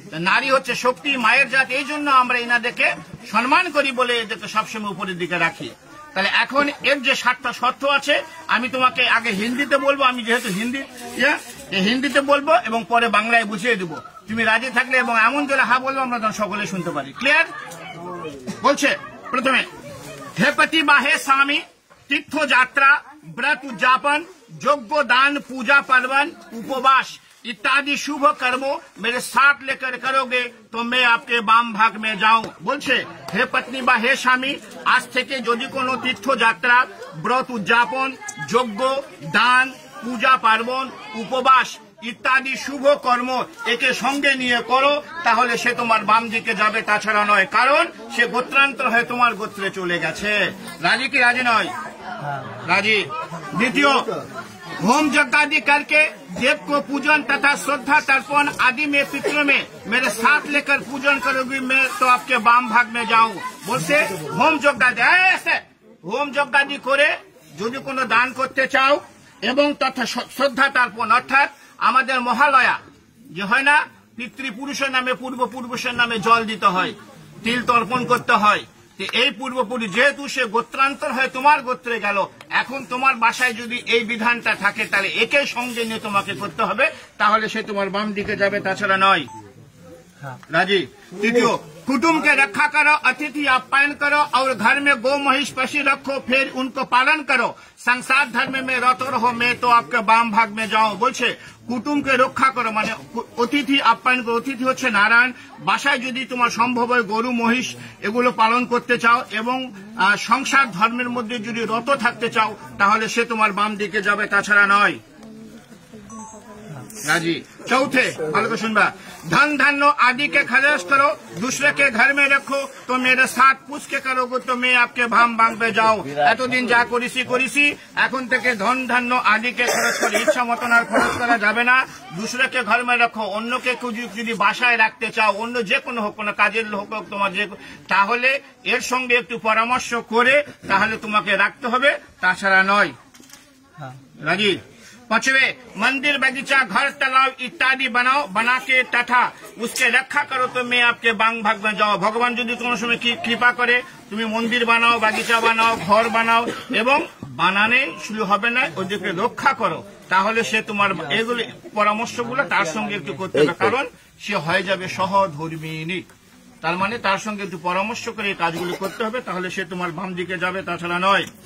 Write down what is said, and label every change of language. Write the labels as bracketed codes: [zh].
[bn] নারী হচ্ছে শক্তি, মায়ের জাত। এই জন্য আমরা এনাদেরকে সম্মান করি বলে এদেরকে সবসময় উপরের দিকে রাখি। তাহলে এখন এর যে 7টা শর্ত আছে আমি তোমাকে আগে হিন্দিতে বলবো, আমি যেহেতু হিন্দিতে বলবো এবং পরে বাংলায় বুঝিয়ে দেবো। তুমি রাজি থাকলে এবং এমন জোরে হা বলবো আমরা তখন সকলে শুনতে পারি। ক্লিয়ার? বলছে প্রথমে, হে পতি বা হে স্বামী, তীর্থ যাত্রা, [hi] व्रत उद्यापन, यज्ञ दान, पूजा पर्वन, उपवास इत्यादि शुभ कर्मों मेरे साथ लेकर करोगे तो मैं आपके बाम भाग में जाऊं। [bn] बोलছে হে পত্নী বা হে স্বামী, আজ থেকে যদি কোনো তীর্থ যাত্রা, ব্রত উদ্যাপন, যজ্ঞ দান, পূজা পার্বণ, উপবাস ইত্যাদি শুভ কর্ম একে সঙ্গে নিয়ে করো, তাহলে সে তোমার বাম দিকে যাবে, তাছাড়া নয়। কারণ সে গোত্রান্তর হয়ে তোমার গোত্রে চলে গেছে। রাজি কি রাজি নয়? [hi] राजी। द्वितीय, होम यज्ञ आदि करके देव को पूजन तथा श्रद्धा तर्पण आदि में पितरों में मेरे साथ लेकर पूजन करोगी, मैं तो आपके बाम भाग में जाऊं। [bn] बोलছে হোম যজ্ঞ আদি, হোম যজ্ঞ আদি করে যদি কোনো দান করতে চাও এবং তথা শ্রদ্ধা তর্পণ, অর্থাৎ আমাদের মহালয়া যে হয় না, পিতৃপুরুষের নামে পূর্বপুরুষের নামে জল দিতে হয়, তিল তর্পণ করতে হয়। এই পূর্বপুরুষ যেহেতু সে গোত্রান্তর হয়ে তোমার গোত্রে গেল, এখন তোমার বাসায় যদি এই বিধানটা থাকে তাহলে একে সঙ্গে নিয়ে তোমাকে করতে হবে, তাহলে সে তোমার বাম দিকে যাবে, তাছাড়া নয়। [hi] राजी। तृतीय, कुटुंब के रक्षा करो, अतिथि आप्यायन करो और घर में गौ महिष पशु रखो, फिर उनको पालन करो। संसार धर्म में रतो रहो, मैं तो आपके बाम भाग में जाऊं। [bn] बोलছে কুটুমকে রক্ষা করো, মানে অতিথি আপ্যায়ন করো। অতিথি হচ্ছে নারায়ণ। বাসায় যদি তোমার সম্ভব হয় গরু মহিষ এগুলো পালন করতে চাও এবং সংসার ধর্মের মধ্যে যদি রত থাকতে চাও তাহলে সে তোমার বাম দিকে যাবে, তাছাড়া নয়। [hi] राजी। चौथे, [bn] ভালো করে শুনবা, [hi] धन धान्य आदि के खर्च करो, दूसरे के घर में रखो, तो मेरे साथ पूछ के करोगे तो मैं आपके भाम भांगবে যাও। [bn] এতদিন যা করেছি এখন থেকে ধন ধান্য আদিকে খরচ করে ইচ্ছা মতন আর খরচ করা যাবে না। [hi] दूसरे के घर में रखो, [bn] অন্যকে যদি বাসায় রাখতে চাও, অন্য যে কোনো হোক, কোনো কাজের লোক হোক তোমার, যে তাহলে এর সঙ্গে একটু পরামর্শ করে তাহলে তোমাকে রাখতে হবে, তাছাড়া নয়। রাজি? [hi] पांचवे, मंदिर बगीचा घर तालाब इत्यादि बनाओ, बना के तथा उसके रक्षा करो तो मैं आपके बांग भाग में जाओ। [bn] भगवान যদি কোনো সময় কৃপা করে তুমি মন্দির বানাও, বাগিচা বানাও, ঘর বানাও এবং বানানে শুরু হবে না, ওদেরকে রক্ষা করো, তাহলে সে তোমার এগুলো পরামর্শগুলো তার সঙ্গে একটু করতে হবে, কারণ সে হয়ে যাবে সহধর্মিণী। তার মানে তার সঙ্গে একটু পরামর্শ করে এই কাজগুলো করতে হবে, তাহলে সে তোমার বাম দিকে যাবে, তাছাড়া নয়।